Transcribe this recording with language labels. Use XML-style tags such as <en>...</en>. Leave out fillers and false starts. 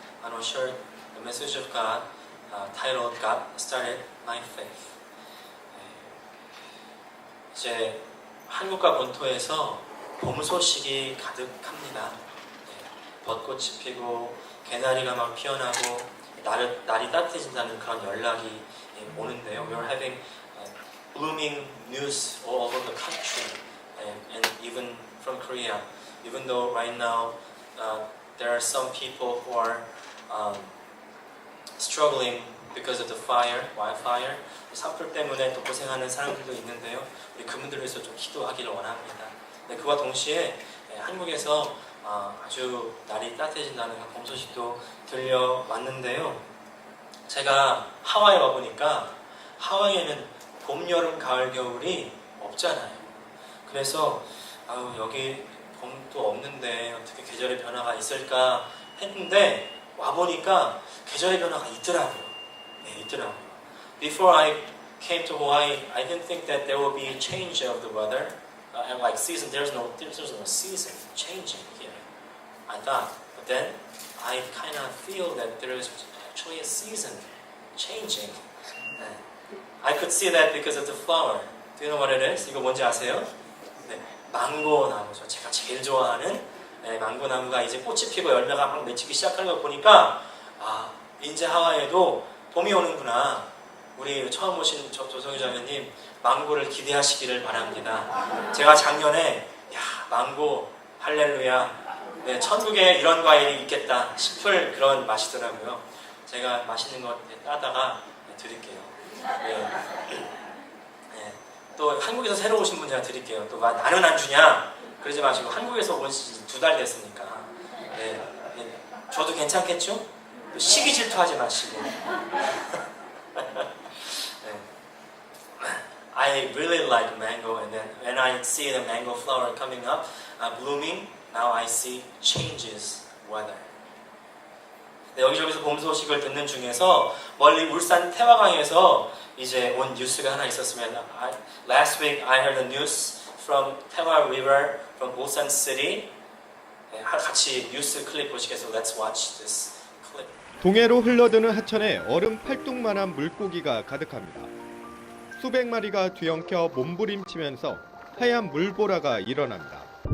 <en>I will share the message of God titled God Started My Faith.</en> <ko>이제 한국과 본토에서 봄 소식이 가득합니다. 벚꽃이 피고 개나리가 막 피어나고 날이 따뜻해진다는 그런 연락이 오는데요.</ko> <en>We are having blooming news all over the country and even from Korea. Even though right now there are some people who are struggling because of the wildfire.</en> <ko>산불 때문에 또 고생하는 사람들도 있는데요. 우리 그분들을 위해서 좀 기도하기를 원합니다. 네, 그와 동시에 한국에서 아주 날이 따뜻해진다는 봄 소식도 들려왔는데요. 제가 하와이에 와보니까 하와이에는 봄, 여름, 가을, 겨울이 없잖아요. 그래서 여기 봄도 없는데 어떻게 계절의 변화가 있을까 했는데 와보니까 계절의 변화가 있더라고요. 네, 있더라고요.</ko> <en>Before I came to Hawaii, I didn't think that there would be a change of the weather. And like season, there's no season changing here. I thought, but then I kind of feel that there is actually a season changing. I could see that because of the flower. Do you know what it is?</en> <ko>이거 뭔지 아세요? 네, 망고 나무죠. 제가 제일 좋아하는 망고 나무가 이제 꽃이 피고 열매가 막 맺히기 시작하는 걸 보니까 이제 하와이에도 봄이 오는구나. 우리 처음 오신 조성희 자매님 망고를 기대하시기를 바랍니다. 제가 작년에 망고 할렐루야, 네, 천국에 이런 과일이 있겠다 싶을 그런 맛이더라고요. 제가 맛있는 거 따다가 드릴게요. 네. 네. 또 한국에서 새로 오신 분 제가 드릴게요. 또 나는 안 주냐 그러지 마시고 한국에서 온 지 2달 됐으니까 네. 네. 저도 괜찮겠죠? 또 시기 질투하지 마시고.</ko> <en>I really like mango, and then when I see the mango flower coming up, blooming, now I see changes weather.</en> <ko>네, 여기저기서 봄 소식을 듣는 중에서 멀리 울산 태화강에서 이제 온 뉴스가 하나 있었습니다.</ko> <en>Last week I heard the news from 태화 River from Ulsan City.</en> <ko>네, 같이 뉴스 클립 보시겠어요?</ko> <en>Let's watch this clip.</en> <ko>동해로 흘러드는 하천에 얼음 팔뚝만한 물고기가 가득합니다. 수백 마리가 뒤엉켜 몸부림치면서 하얀 물보라가 일어납니다.</ko>